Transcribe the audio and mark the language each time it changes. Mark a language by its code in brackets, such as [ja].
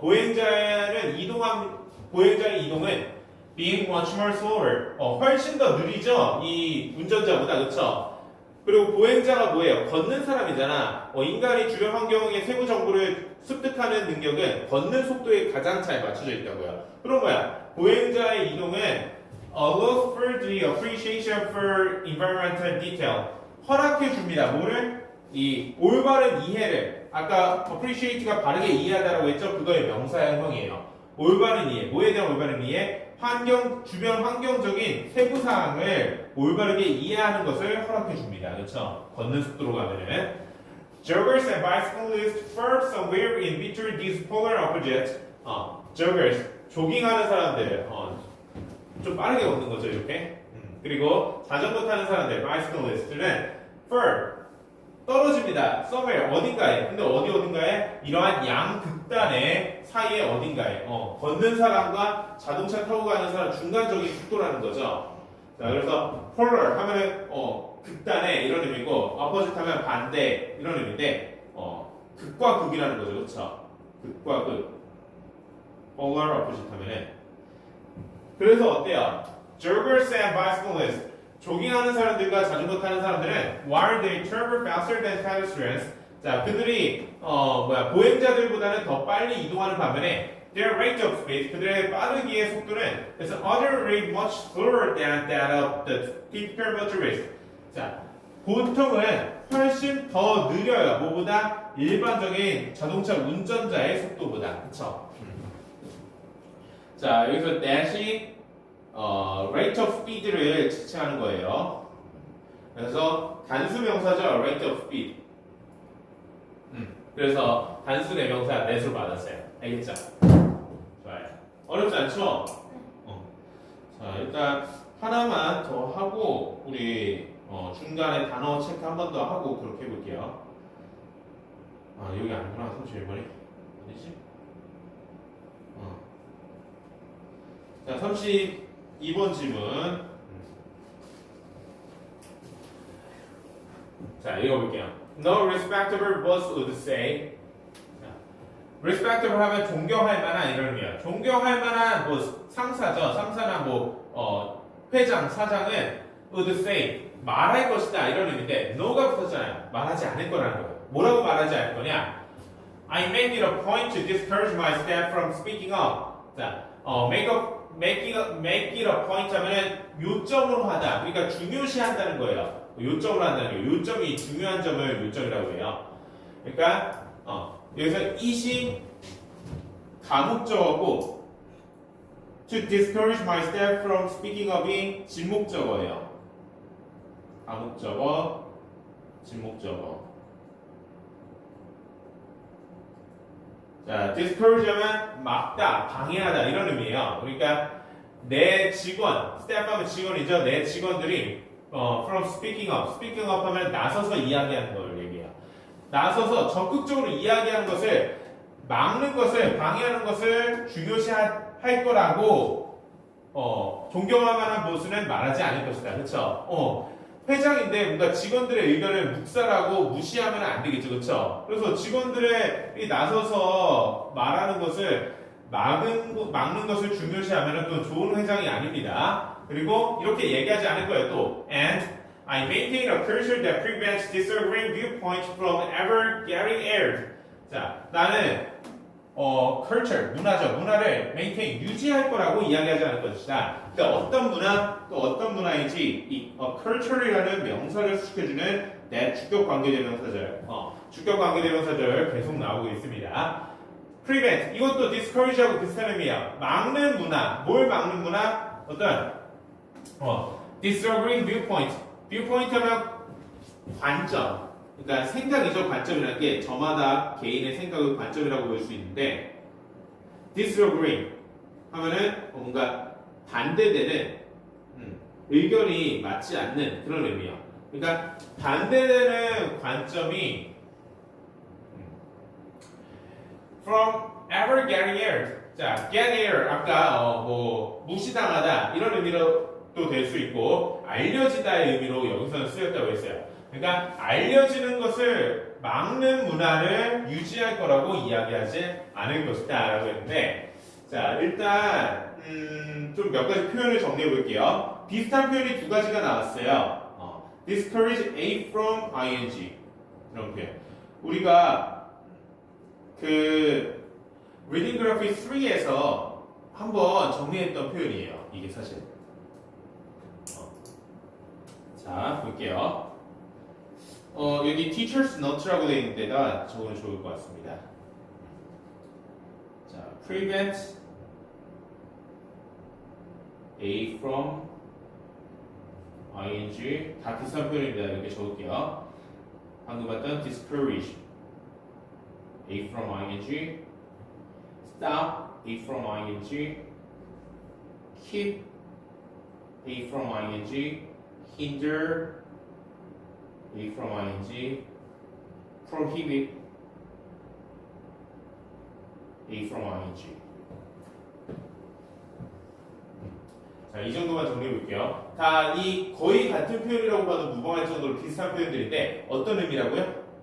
[ko] 보행자의 이동은 [en] being much more slower, [ko] 훨씬 더 느리죠. 이 운전자보다 그렇죠. 그리고 보행자가 뭐예요? 걷는 사람이잖아. 인간이 주변 환경의 세부 정보를 습득하는 능력은 걷는 속도에 가장 잘 맞춰져 있다고요. 그럼 뭐야? 보행자의 이동은 [en] allows for the appreciation for environmental detail. [ko] 허락해 줍니다. 뭐를? 이 올바른 이해를. 아까 appreciate가 바르게 이해하다라고 했죠? 그거의 명사형이에요. 올바른 이해. 뭐에 대한 올바른 이해? 주변 환경적인 세부 사항을 올바르게 이해하는 것을 허락해 줍니다. 그렇죠? 걷는 속도로 가면은 [en] joggers and bicyclists first somewhere in between these polar opposites. [ko] joggers 조깅하는 사람들. 좀 빠르게 걷는 거죠, 이렇게. 그리고 자전거 타는 사람들, bicyclist는 fur, 떨어집니다. somewhere, 어딘가에. 근데 어딘가에? 이러한 양극단의 사이에 어딘가에. 걷는 사람과 자동차 타고 가는 사람 중간적인 속도라는 거죠. 자, 그래서 polar 하면은, 극단의 이런 의미고, opposite 하면 반대, 이런 의미인데, 극과 극이라는 거죠, 그렇죠? 극과 극. polar opposite 하면은, 그래서 어때요? [en] Joggers and bicyclists. [ko] 조깅하는 사람들과 자전거 타는 사람들은 [en] while they travel faster than pedestrians. [ko] 자, 그들이 보행자들보다는 더 빨리 이동하는 반면에 [en] their rate of speed, [ko] 그들의 빠르기의 속도는 [en] is other rate much slower than that of the typical motorist. [ko] 자, 보통은 훨씬 더 느려요. 뭐보다? 일반적인 자동차 운전자의 속도보다. 그쵸? 자, 여기서 that이 rate of speed를 지칭하는 거예요. 그래서 단수 명사죠, rate of speed. 그래서 단수 대명사 that으로 받았어요. 알겠죠? 좋아요. 어렵지 않죠? 자, 일단 하나만 더 하고 우리 중간에 단어 체크 한 번 더 하고 그렇게 해볼게요. 아, 여기 아니구나. 31번이. 어디지? 자, 32번 질문. 자, 읽어볼게요. [en] No respectable boss would say. [ko] respectable 하면 존경할 만한 이런 의미야. 존경할 만한 뭐 상사죠. 상사나 회장, 사장은 [en] would say [ko] 말할 것이다 이런 의미인데 no가 붙었잖아요. 말하지 않을 거라는 거예요. 뭐라고 말하지 않을 거냐? [en] I make it a point to discourage my staff from speaking up. [ko] 자, make it a point 하면은 요점으로 하다. 그러니까 중요시한다는 거예요. 요점으로 한다는 거예요. 요점이 중요한 점을 요점이라고 해요. 그러니까 여기서 it이 가목적어고 [en] to discourage my staff from speaking up [ko] 이 진목적어예요. 가목적어, 진목적어. 자, discourage 하면 막다, 방해하다 이런 의미예요. 그러니까 내 직원, staff 하면 직원이죠. 내 직원들이 [en] from speaking up [ko] 하면 나서서 이야기하는 걸 얘기해요. 나서서 적극적으로 이야기하는 것을 막는 것을 방해하는 것을 중요시 할 거라고 존경할 만한 보스는 말하지 않을 것이다. 그렇죠? 회장인데 뭔가 직원들의 의견을 묵살하고 무시하면 안 되겠죠. 그렇죠? 그래서 직원들이 나서서 말하는 것을 막는 것을 중요시하면 또 좋은 회장이 아닙니다. 그리고 이렇게 얘기하지 않을 거예요. [en] 또 and I maintain a culture that prevents disagreeing viewpoints from ever getting aired. [ko] 자, 나는 culture, 문화를 maintain, 유지할 거라고 이야기하지 않을 것이다. 그러니까 어떤 문화, 또 어떤 문화인지 이 culture이라는 명사를 수식해주는 내 주격 관계대명사절, 주격 관계대명사절 계속 나오고 있습니다. prevent, 이것도 discourage하고 비슷한 의미야. 막는 문화, 뭘 막는 문화? 어떤 disagreeing viewpoint, viewpoint 하면 관점. 그러니까 생각이죠. 관점이라는 게 저마다 개인의 생각을 관점이라고 볼 수 있는데 disagree 하면은 뭔가 반대되는 의견이 맞지 않는 그런 의미예요. 그러니까 반대되는 관점이 [en] from ever getting aired. [ko] 자, get air 아까 무시당하다 이런 의미로 또 될 수 있고 알려지다의 의미로 여기서는 쓰였다고 했어요. 그러니까 알려지는 것을 막는 문화를 유지할 거라고 이야기하지 않을 것이다 라고 했는데 자 일단 좀 몇 가지 표현을 정리해 볼게요. 비슷한 표현이 두 가지가 나왔어요. [en] discourage A from ing [ko] 이런 표현. 우리가 그 reading graph 3에서 한번 정리했던 표현이에요. 이게 사실 자 볼게요. 여기 teacher's note라고 되어 있는 데다 적으면 좋을 것 같습니다. 자, prevent A from ing 다 비슷한 표현입니다. 이렇게 적을게요. 방금 봤던 [en] discourage A from ing, stop A from ing, keep A from ing, hinder A from ing, prohibit A from ing. [ko] 자, 이 정도만 정리해 볼게요. 다 이 거의 같은 표현이라고 봐도 무방할 정도로 비슷한 표현들인데 어떤 의미라고요?